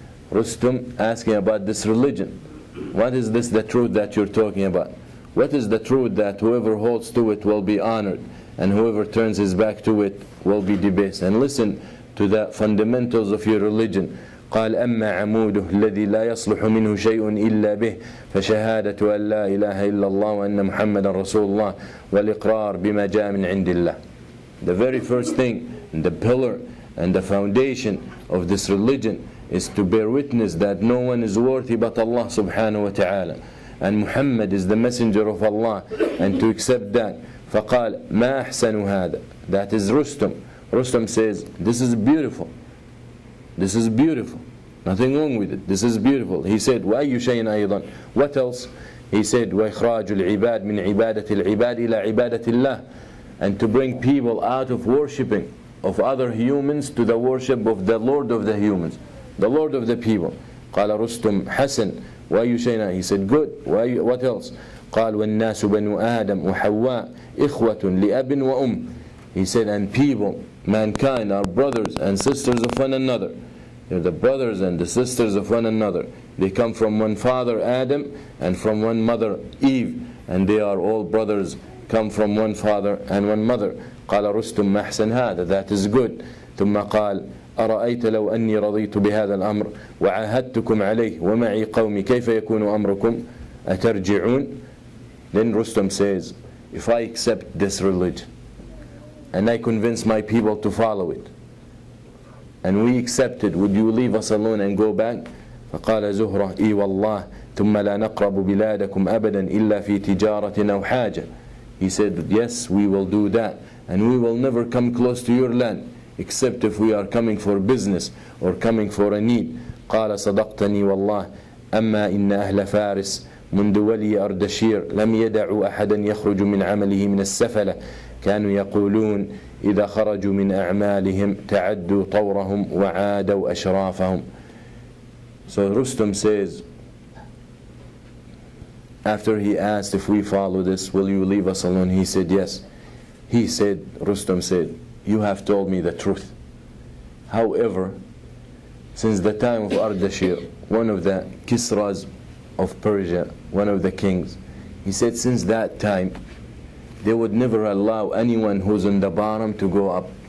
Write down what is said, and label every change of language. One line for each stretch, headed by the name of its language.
English: Rustum asking about this religion. What is this, the truth that you're talking about? What is the truth that whoever holds to it will be honored, and whoever turns his back to it will be debased? And listen to the fundamentals of your religion.
Arabic: قال أما عموده الذي لا يصلح منه شيء إلا به فشهادة أن لا إله إلا الله وأن محمدا رسول الله والإقرار بما جاء من عند الله.
English: The very first thing, the pillar and the foundation of this religion is to bear witness that no one is worthy but Allah subhanahu wa ta'ala, and Muhammad is the messenger of Allah, and to accept that.
Arabic: فقال ما أحسن هذا.
English: That is Rustum. Rustum says, this is beautiful. This is beautiful. Nothing wrong with it. This is beautiful. He said,
Arabic: وأي شيء أيضا.
English: What else? He said,
Arabic: وإخراج العباد من عبادة العباد إلى عبادة الله.
English: And to bring people out of worshipping of other humans to the worship of the Lord of the humans, the Lord of the people.
Arabic: قال رستم حسن وأي شيء.
English: He said, good. What else?
Arabic: قال والناس بنو آدم وحواء إخوة لأب وأم.
English: He said, and people, mankind, are brothers and sisters of one another. They're the brothers and the sisters of one another. They come from one father, Adam, and from one mother, Eve, and they are all brothers, come from one father and one mother.
Arabic: قال رستم ما أحسن هذا.
English: That is good.
Arabic: ثم قال أرأيت لو أني رضيت بهذا الأمر وعاهدتكم عليه ومعي قومي كيف يكون أمركم. أترجعون?
English: Then Rustam says, if I accept this religion and I convince my people to follow it and we accept it, would you leave us alone and go back?
Arabic: فقال زهرة إي والله ثم لا نقرب بلادكم أبدا إلا في تجارة أو حاجة.
English: He said, yes, we will do that, and we will never come close to your land except if we are coming for business or coming for a need.
Arabic: قال صدقتني والله أما إن أهل فارس منذ ولي أردشير لم يدعوا أحدا يخرج من عمله من السفلة كانوا يقولون إذا خرجوا من أعمالهم تعدوا طورهم وعادوا أشرافهم.
English: So Rustam says, after he asked if we follow this, will you leave us alone? He said yes. He said, Rustam said, you have told me the truth. However, since the time of Ardashir, one of the Kisras of Persia, one of the kings, he said since that time they would never allow anyone who's in the bottom to go up.